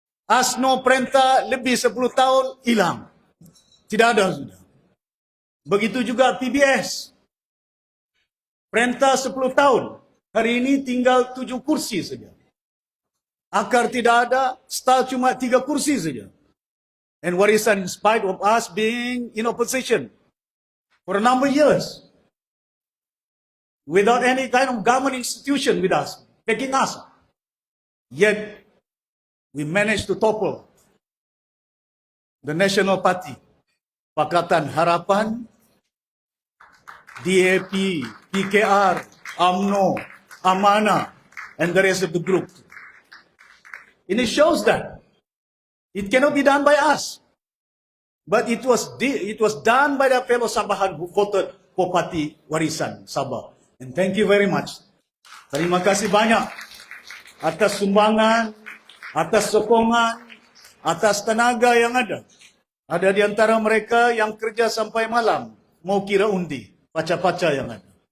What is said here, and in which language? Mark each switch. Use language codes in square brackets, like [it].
[ms] ASNO perintah lebih 10 tahun, hilang. Tidak ada sudah. Begitu juga PBS. Perintah 10 tahun, hari ini tinggal 7 kursi saja. Akar tidak ada, STAR cuma 3 kursi saja. [en] And Warisan, in spite of us being in opposition for a number of years, without any kind of government institution with us, backing us, yet we managed to topple the National Party, Pakatan Harapan, DAP, PKR, UMNO, Amanah, and the rest of the group. And it shows that it cannot be done by us, but it was done by the fellow Sabahan who voted for Parti Warisan Sabah. And thank you very much. [ms] Terima kasih banyak atas sumbangan, atas sokongan, atas tenaga yang ada. Ada di antara mereka yang kerja sampai malam, mau kira undi, paca-paca yang ada.